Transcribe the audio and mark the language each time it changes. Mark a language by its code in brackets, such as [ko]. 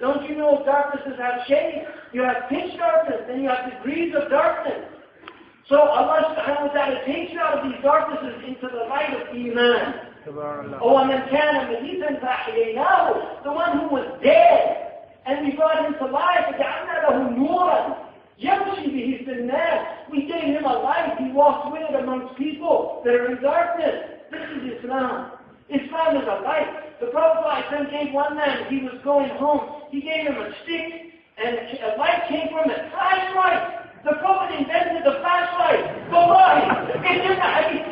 [en] Don't you know darknesses have shades? You have pitch darkness, then you have degrees of darkness. So Allah subhanahu wa ta'ala takes you out of these darknesses into the light of Iman. [ar] وَمَنْ كَانَ مَيِّتًا فَأَحْيَيْنَاهُ, [en] the one who was dead, and we brought him to life. [ar] وَجَعَلْنَا لَهُ نُورًا يَمْشِي بِهِ فِي النَّاسِ, [en] we gave him a light. He walks with it amongst people that are in darkness. This is Islam. Islam is a light. The Prophet ﷺ gave one man, he was going home, he gave him a stick, and a light came from it. Flashlight! The Prophet invented the flashlight. Wallahi, it's in the hadith.